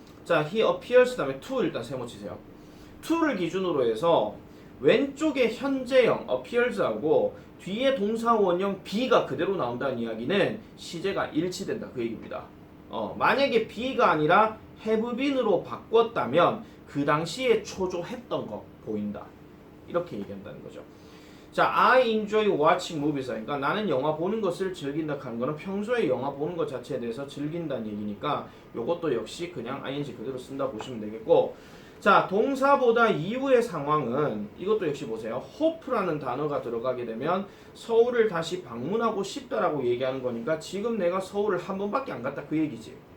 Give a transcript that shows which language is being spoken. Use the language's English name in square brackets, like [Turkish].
[Korean] 자, [English] he appears [Korean] 다음에 to 일단 세모치세요. to를 기준으로 해서 왼쪽에 현재형 appears하고 뒤에 동사 원형 be가 그대로 나온다는 이야기는 시제가 일치된다 그 얘기입니다. 만약에 be가 아니라 have been으로 바꿨다면 그 당시에 초조했던 거 보인다 이렇게 얘기한다는 거죠. [English] 자, I enjoy watching movies. [Korean] 그러니까 나는 영화 보는 것을 즐긴다 하는 거는 평소에 영화 보는 것 자체에 대해서 즐긴다는 얘기니까 요것도 역시 그냥 ing 그대로 쓴다 보시면 되겠고, 자, 동사보다 이후의 상황은 이것도 역시 보세요. hope라는 단어가 들어가게 되면 서울을 다시 방문하고 싶다라고 얘기하는 거니까 지금 내가 서울을 한 번밖에 안 갔다 그 얘기지.